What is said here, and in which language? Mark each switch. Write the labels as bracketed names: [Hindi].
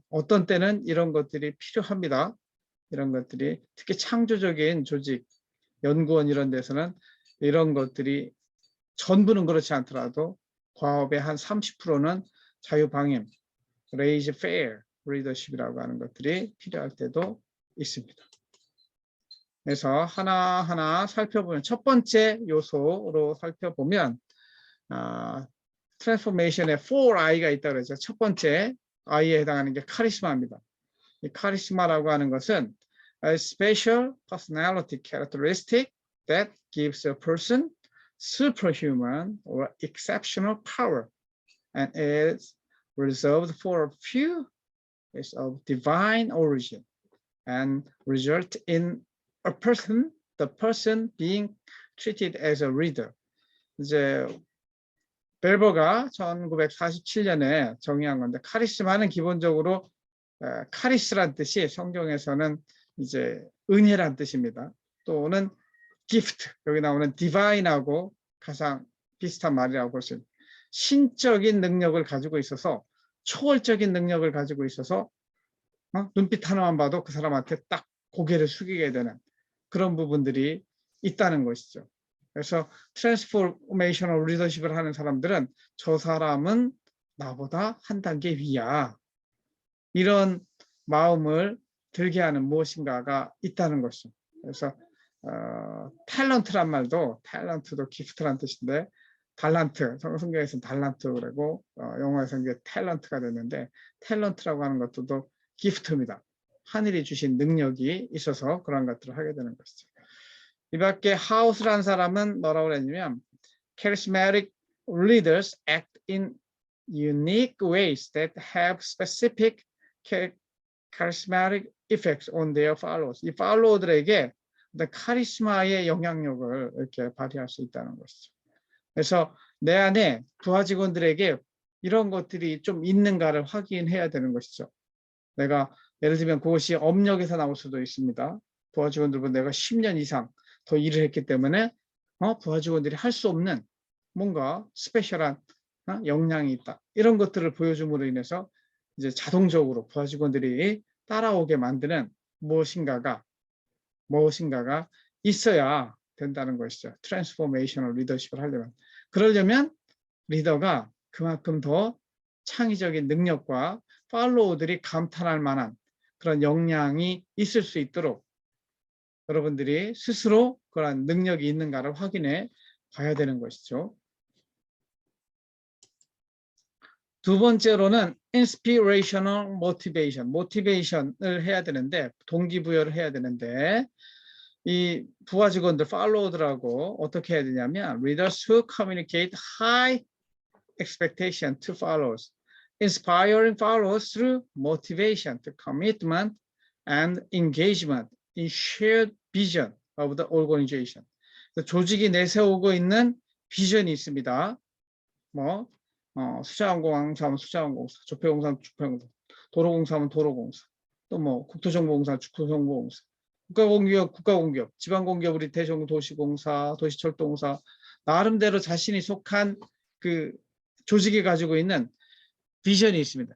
[Korean] 어떤 때는 이런 것들이 필요합니다. 이런 것들이 특히 창조적인 조직, 연구원 이런 데서는 이런 것들이 전부는 그렇지 않더라도 과업의 한 30%는 자유방임, raise fair 리더십이라고 하는 것들이 필요할 때도 있습니다. 그래서 하나하나 살펴보면 첫 번째 요소로 살펴보면 트랜스포메이션에 4I가 있다고 그랬죠. 첫 번째 I에 해당하는 게 카리스마입니다. 이 카리스마라고 하는 것은 [English] a special personality characteristic that gives a person superhuman or exceptional power and is reserved for a few is of divine origin and result in the person being treated as a leader. [Korean] 이제 벨버가 1947년에 정의한 건데 카리스마는 기본적으로 카리스란 뜻이 성경에서는 이제 은혜란 뜻입니다. 또는 gift, 여기 나오는 divine하고 가장 비슷한 말이라고 볼 수 있습니다. 신적인 능력을 가지고 있어서 초월적인 능력을 가지고 있어서 눈빛 하나만 봐도 그 사람한테 딱 고개를 숙이게 되는 그런 부분들이 있다는 것이죠. 그래서 트랜스포메이셔널 리더십을 하는 사람들은 저 사람은 나보다 한 단계 위야. 이런 마음을 들게 하는 무엇인가가 있다는 것이죠. 그래서 탤런트란 말도 탤런트도 기프트란 뜻인데 달란트, 성경에서는 달란트 그러고 영어에서는 이게 탤런트가 됐는데 탤런트라고 하는 것도 기프트입니다. 하늘이 주신 능력이 있어서 그런 것들을 하게 되는 것이죠. 이 밖에 하우스라는 사람은 뭐라고 그랬냐면 [English] charismatic leaders act in unique ways that have specific charismatic effects on their followers. [Korean] 이 팔로워들에게 카리스마의 영향력을 이렇게 발휘할 수 있다는 것이죠. 그래서 내 안에 부하 직원들에게 이런 것들이 좀 있는가를 확인해야 되는 것이죠. 내가 예를 들면 그것이 업력에서 나올 수도 있습니다. 부하 직원들은 내가 10년 이상 더 일을 했기 때문에 부하 직원들이 할 수 없는 뭔가 스페셜한 역량이 있다. 이런 것들을 보여줌으로 인해서 이제 자동적으로 부하 직원들이 따라오게 만드는 무엇인가가 있어야 된다는 것이죠. 트랜스포메이셔널 리더십을 하려면. 그러려면 리더가 그만큼 더 창의적인 능력과 팔로워들이 감탄할 만한 그런 역량이 있을 수 있도록 여러분들이 스스로 그런 능력이 있는가를 확인해 봐야 되는 것이죠. 두 번째로는 [English] inspirational motivation을 [Korean] 해야 되는데 동기부여를 해야 되는데 이 부하 직원들, 팔로워들하고 어떻게 해야 되냐면 [English] leaders who communicate high expectation to followers, inspiring followers through motivation to commitment and engagement in shared vision of the organization. [Korean] 조직이 내세우고 있는 비전이 있습니다. 뭐 수자원공사하면 수자원공사, 조폐공사하면 조폐공사, 도로공사하면 도로공사, 또 뭐 국토정보공사, 국토정보공사, 국가공기업, 국가공기업, 지방공기업, 우리 대전도시공사, 도시철도공사, 나름대로 자신이 속한 그 조직이 가지고 있는 비전이 있습니다.